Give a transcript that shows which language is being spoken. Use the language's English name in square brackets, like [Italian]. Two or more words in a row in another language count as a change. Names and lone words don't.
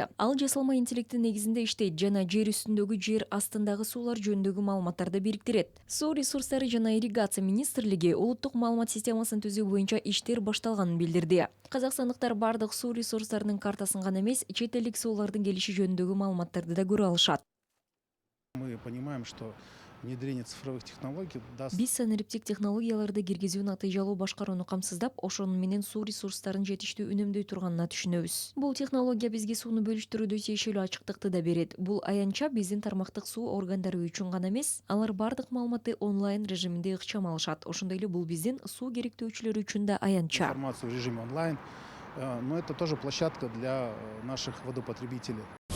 [Kyrgyz] Ал жасалма интеллекттин негизинде иштейт жана жер үстүндөгү, жер астындагы суулар жөнүндөгү маалыматтарды бириктирет. Суу ресурстары жана ирригация министрлиги улуттук маалымат системасын түзүү боюнча иштер башталганын билдирди. Казакстандыктар бардык суу ресурстарынын картасын гана эмес, чет элдик суулардын келиши жөнүндөгү маалыматтарды да көрө алышат. [Russian] Мы понимаем, что внедрение цифровых технологий даст... [Kyrgyz] Биз санариптик технологияларды киргизүү натыйжалуу башкарууну камсыздап, ошонун менен суу ресурстарын жетиштүү үнөмдөй турганына түшүнөбүз. Бул технология бизге сууну бөлүштүрүүдө тиешелүү ачыктыкты да берет. Бул аянтча биздин тармактык суу органдары үчүн гана эмес, алар бардык маалыматты онлайн режиминде ыкчам алышат. Ошондой эле бул биздин суу керектөөчүлөр үчүн да аянтча. [Russian] Информацию в режиме онлайн, но это тоже площадка для наших водопотребителей.